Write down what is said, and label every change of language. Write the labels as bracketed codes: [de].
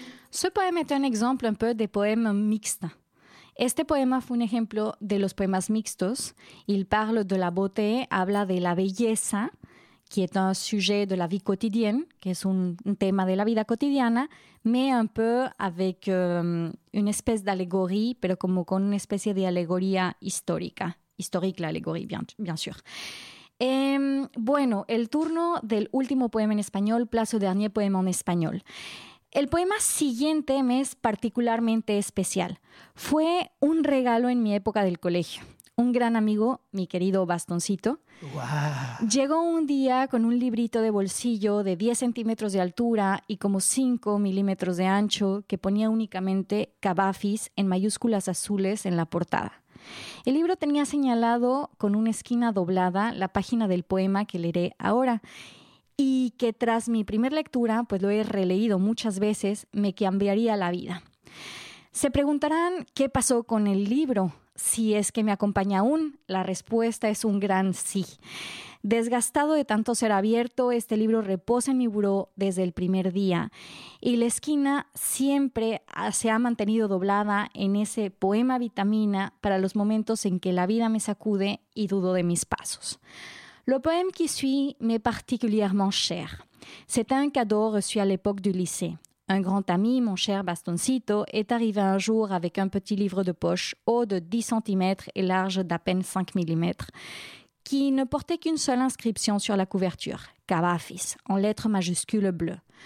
[fr] Ce poème est un exemple un peu des poèmes mixtes. [es] Este poema fue un ejemplo de los poemas mixtos. [fr] Il parle de la beauté, [es] habla de la belleza, [fr] qui est un sujet de la vie quotidienne, qui est un thème [es] de la vida cotidiana, [fr] mais un peu avec une espèce d'allégorie, [es] pero como con una especie de alegoría histórica. [fr] Historique l'allégorie, bien sûr. [es] Bueno, el turno del último poema en español, [fr] place au dernier poème en español. [es] El poema siguiente me es particularmente especial. Fue un regalo en mi época del colegio. Un gran amigo, mi querido Bastoncito, wow, llegó un día con un librito de bolsillo de 10 centímetros de altura y como 5 milímetros de ancho que ponía únicamente Cavafis en mayúsculas azules en la portada. El libro tenía señalado con una esquina doblada la página del poema que leeré ahora y que tras mi primera lectura, pues lo he releído muchas veces, me cambiaría la vida. Se preguntarán qué pasó con el libro, si es que me acompaña aún. La respuesta es un gran sí. Desgastado de tanto ser abierto, este libro reposa en mi buró desde el primer día y la esquina siempre se ha mantenido doblada en ese poema vitamina para los momentos en que la vida me sacude y dudo de mis pasos. [fr] Le poème qui suit m'est particulièrement cher. C'est un cadeau reçu à l'époque du lycée. Un grand ami, mon cher Bastoncito, est arrivé un jour avec un petit livre de poche haut de 10 cm et large d'à peine 5 mm. Qui ne portait qu'une seule inscription sur la couverture, « Cavafis », en lettres majuscules bleues.